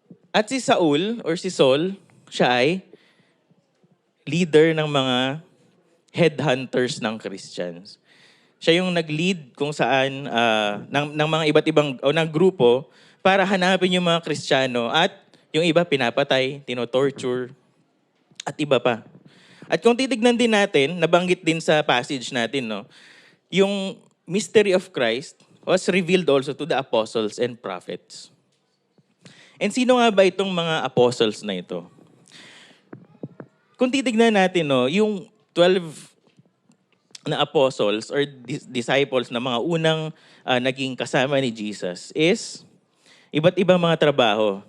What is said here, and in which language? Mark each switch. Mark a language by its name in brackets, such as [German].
[Filipino] At si Saul or si Saul, siya ay leader ng mga headhunters ng Christians. Siya yung nag-lead kung saan ng mga iba't ibang o ng grupo para hanapin yung mga Kristiyano at yung iba pinapatay, tinotorture at iba pa. At kung titignan din natin, nabanggit din sa passage natin, no, yung [English] mystery of Christ was revealed also to the apostles and prophets. [Filipino] And sino nga ba itong mga apostles na ito? Kung titignan natin, no, yung 12 na apostles or disciples na mga unang naging kasama ni Jesus is iba't ibang mga trabaho.